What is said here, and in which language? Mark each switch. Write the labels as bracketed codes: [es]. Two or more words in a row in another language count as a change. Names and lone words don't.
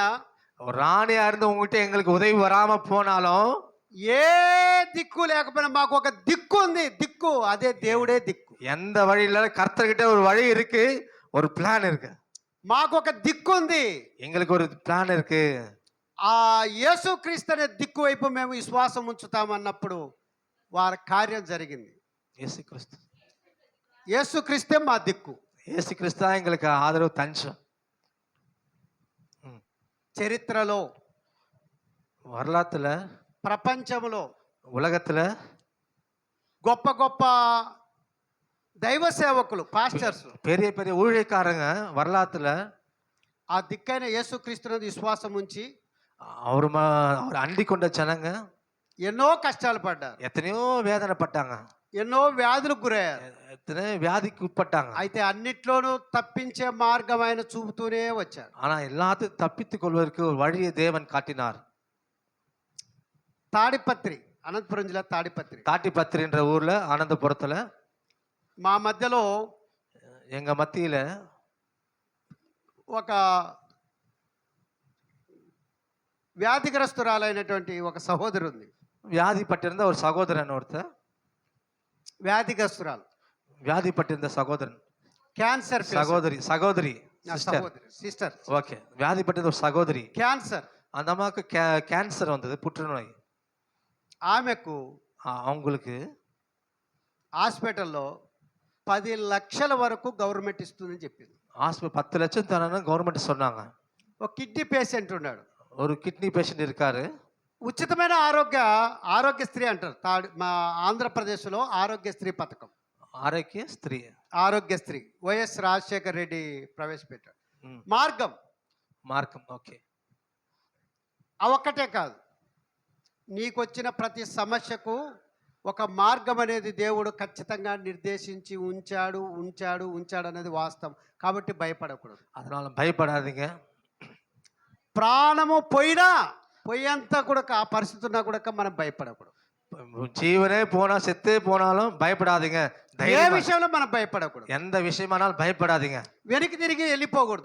[ta] ராணியா இருந்து உங்ககிட்ட எங்களுக்கு உதவி வராம போனாலும், [te] ఏ దిక్కు లేకపోయినా మాకు ఒక దిక్కు ఉంది. దిక్కు అదే దేవుడే దిక్కు. [ta] எந்த வழியில கர்த்தர்கிட்ட ஒரு வழி இருக்கு, ஒரு பிளான் இருக்கு. [te] మాకు ఒక దిక్కు ఉంది. [ta] எங்களுக்கு ஒரு பிளான் இருக்கு. [te] ఆ యేసుక్రీస్తు అనే దిక్కు వైపు మేము విశ్వాసం ఉంచుతామన్నప్పుడు వారి కార్యం జరిగింది. [ta] இயேசு கிறிஸ்து, [te] యేసుక్రీస్తే మా దిక్కు. [ta] இயேசு கிறிஸ்து தான் எங்களுக்கு ஆதரவு தஞ்சம். [te] చరిత్రలో, [ta] வரலாற்றுல, [te] ప్రపంచంలో [ta] உலகத்துல [te] గొప్ప గొప్ప దైవ సేవకులు, పాస్టర్స్, [ta] பெரிய பெரிய ஊழியக்காரங்க வரலாற்றுல [te] ఆ దిక్కైన యేసుక్రీస్తుని విశ్వాసం ఉంచి [ta] அவர் அண்டி கொண்ட ஜனங்க [te] ఎన్నో కష్టాలు పడ్డారు, [ta] எத்தனையோ வேதனைப்பட்டாங்க, [te] ఎన్నో వ్యాధులకు గురయ్యారు. [ta] எத்தனை வியாதிக்கு உட்பட்டாங்க. [te] అయితే అన్నిట్లోనూ తప్పించే మార్గం ఆయన చూపుతూనే వచ్చారు. [ta] ஆனா எல்லாத்தையும் தப்பித்துக் கொள்வதற்கு ஒரு வழியை தேவன் காட்டினார். [te] తాడిపత్రి, అనంతపురం జిల్లా తాడిపత్రి, [ta] தாட்டிப்பத்திரின்ற ஊர்ல, ஆனந்தபுரத்துல [te] మా మధ్యలో [ta] எங்க மத்தியில [te] ఒక వ్యాధిగ్రస్తురాలైనటువంటి ఒక సహోదరు ఉంది. [ta] வியாதிப்பட்டிருந்த ஒரு சகோதரன் ஒருத்தர், [te] వ్యాధిగ్రస్తురాలు, [ta] வியாதிப்பட்டிருந்த சகோதரன், [te] క్యాన్సర్ [ta] சகோதரி [te] సిస్టర్, [ta] ஓகே, வியாதிப்பட்டிருந்த ஒரு சகோதரி, [te] క్యాన్సర్. [ta] அந்த அம்மாவுக்கு கேன்சர் வந்தது, புற்றுநோய். [te] ఆమెకు [ta] அவங்களுக்கு [te] హాస్పిటల్లో 10 లక్షల వరకు గవర్నమెంట్ ఇస్తుందని చెప్పింది. [ta] ஹாஸ்பிட்டல் 10 லட்சம் தரணும் கவர்மெண்ட் சொன்னாங்க. [te] ఒక కిడ్నీ పేషెంట్ ఉన్నాడు, [ta] ஒரு கிட்னி பேஷண்ட் இருக்காரு. [te] ఉచితమైన ఆరోగ్యశ్రీ అంటారు. మా ఆంధ్రప్రదేశ్లో ఆరోగ్యశ్రీ పథకం, [ta] ஆரோக்கிய ஸ்திரீ, [te] ఆరోగ్యశ్రీ వైఎస్ రాజశేఖర్ రెడ్డి ప్రవేశపెట్టాడు. ம், మార్గం ఓకే. ఆ ఒక్కటే కాదు, నీకొచ్చిన ప్రతి సమస్యకు ఒక మార్గం అనేది దేవుడు ఖచ్చితంగా నిర్దేశించి ఉంచాడు అనేది వాస్తవం. కాబట్టి భయపడకూడదు. [ta] அதனால பயப்படாதீங்க. [te] ప్రాణము పోయేంత కూడా ఆ పరిస్థితి ఉన్నా కూడా మనం భయపడకూడదు. [ta] ஜீவனே போனா, செத்தே போனாலும் பயப்படாதீங்க. [te] ఏ విషయంలో మనం భయపడకూడదు. [ta] எந்த விஷயமானாலும் பயப்படாதீங்க. [te] వెనక్కి తిరిగి వెళ్ళిపోకూడదు.